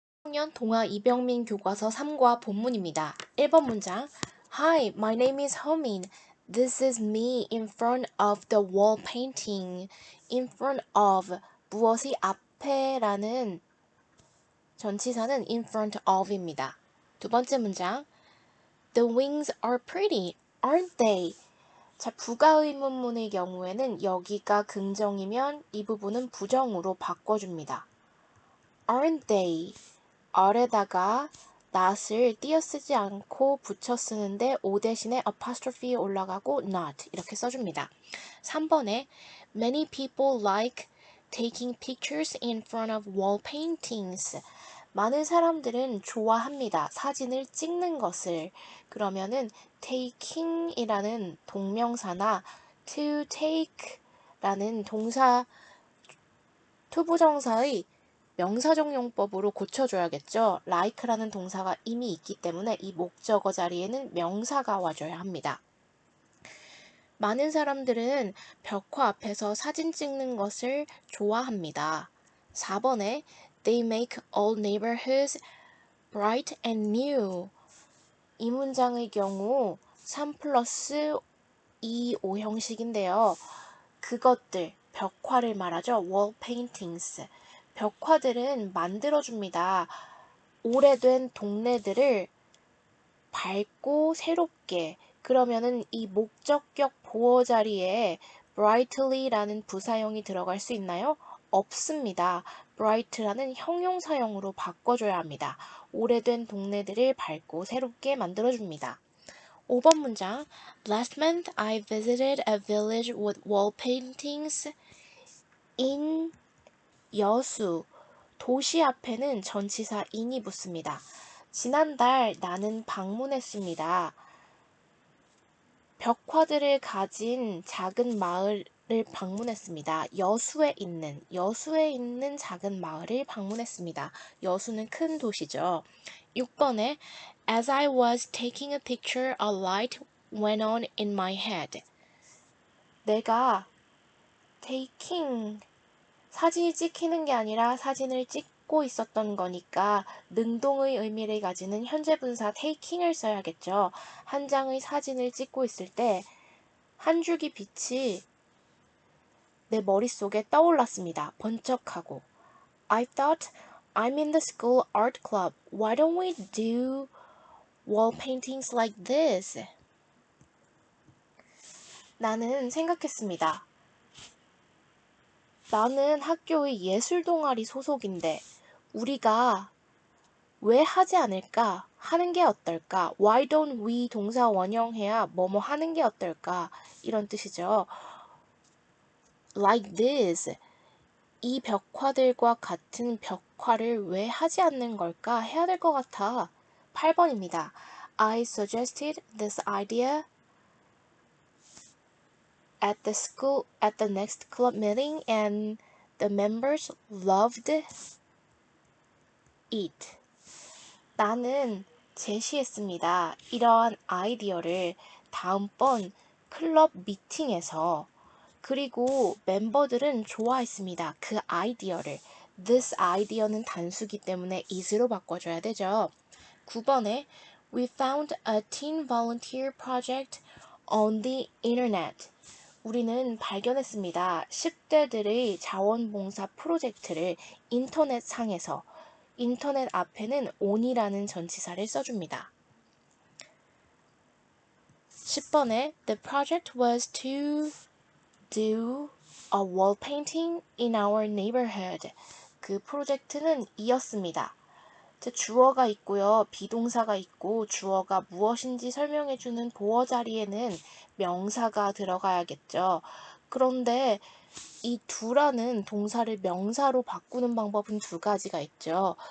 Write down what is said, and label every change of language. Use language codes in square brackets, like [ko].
[ko] 학년 동아 이병민 교과서 3과 본문입니다. 1번 문장 [en] Hi, my name is Homin. This is me in front of the wall painting. [ko] In front of 무엇이 앞에 라는 전치사는 in front of입니다. 두 번째 문장 [en] The wings are pretty, aren't they? [ko] 자, 부가의문문의 경우에는 여기가 긍정이면 이 부분은 부정으로 바꿔줍니다. [en] Aren't they? [ko] are다가 not을 띄어쓰지 않고 붙여 쓰는데 o 대신에 apostrophe 올라가고 not 이렇게 써줍니다. 3번에 [en] Many people like taking pictures in front of wall paintings. [ko] 많은 사람들은 좋아합니다. 사진을 찍는 것을. 그러면은 taking이라는 동명사나 to take라는 동사 투부정사의 명사적 용법으로 고쳐줘야겠죠. like라는 동사가 이미 있기 때문에 이 목적어 자리에는 명사가 와줘야 합니다. 많은 사람들은 벽화 앞에서 사진 찍는 것을 좋아합니다. 4번에 [en] They make all neighborhoods bright and new. [ko] 이 문장의 경우 3 플러스 2, 5 형식인데요. 그것들, 벽화를 말하죠. [en] wall paintings. [ko] 벽화들은 만들어줍니다. 오래된 동네들을 밝고 새롭게. 그러면은 이 목적격 보어 자리에 brightly라는 부사형이 들어갈 수 있나요? 없습니다. bright라는 형용사형으로 바꿔줘야 합니다. 오래된 동네들을 밝고 새롭게 만들어줍니다. 5번 문장 [en] Last month I visited a village with wall paintings in 여수. [ko] 도시 앞에는 전치사 in이 붙습니다. 지난달 나는 방문했습니다. 벽화들을 가진 작은 마을을 방문했습니다. 여수에 있는 작은 마을을 방문했습니다. 여수는 큰 도시죠. 6번에 [en] As I was taking a picture, a light went on in my head. [ko] 내가 taking 사진이 찍히는 게 아니라 사진을 찍고 있었던 거니까 능동의 의미를 가지는 현재 분사 taking을 써야겠죠. 한 장의 사진을 찍고 있을 때 한 줄기 빛이 내 머릿속에 떠올랐습니다. 번쩍하고 [en] I thought I'm in the school art club. Why don't we do wall paintings like this? [ko] 나는 생각했습니다. 나는 학교의 예술 동아리 소속인데 우리가 왜 하지 않을까? 하는 게 어떨까? [en] Why don't we [ko] 동사 원형해야 뭐뭐 하는 게 어떨까? 이런 뜻이죠. [en] Like this. [ko] 이 벽화들과 같은 벽화를 왜 하지 않는 걸까? 해야 될 것 같아. 8번입니다. [en] I suggested this idea at the next club meeting and the members loved it. [ko] 나는 제시했습니다. 이러한 아이디어를 다음번 클럽 미팅에서 그리고 멤버들은 좋아했습니다. 그 아이디어를. [en] This idea [ko] 는 단수기 때문에 is로 바꿔줘야 되죠. 9번에 [en] We found a teen volunteer project on the internet. [ko] 우리는 발견했습니다. 10대들의 자원봉사 프로젝트를 인터넷 상에서 인터넷 앞에는 on이라는 전치사를 써줍니다. 10번에 [en] The project was to do a wall painting in our neighborhood. [ko] 그 프로젝트는 이었습니다. 주어가 있고요. 비동사가 있고 주어가 무엇인지 설명해주는 보어 자리에는 명사가 들어가야겠죠. 그런데 이 두라는 동사를 명사로 바꾸는 방법은 두 가지가 있죠.